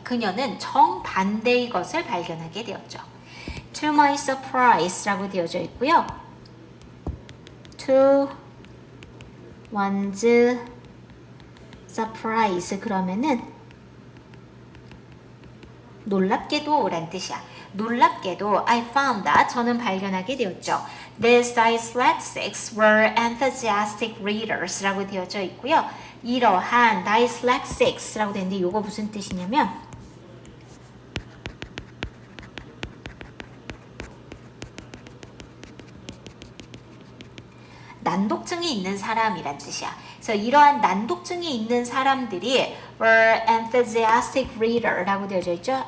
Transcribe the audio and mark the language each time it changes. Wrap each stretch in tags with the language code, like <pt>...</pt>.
<ko>그녀는 정반대의 것을 발견하게 되었죠.</ko> <en>To my surprise</en> <ko>라고 되어져 있고요. To one's surprise 그러면은 놀랍게도 란 뜻이야. 놀랍게도</ko> <en>I found that</en> <ko>저는 발견하게 되었죠.</ko> <en>These dyslexics were enthusiastic readers</en> <ko>라고 되어져 있고요. 이러한 dyslexics 라고 되는데 이거 무슨 뜻이냐면 난독증이 있는 사람이란 뜻이야. 그래서 이러한 난독증이 있는 사람들이</ko> <en>were enthusiastic reader</en> <ko>라고 되어져 있죠.</ko>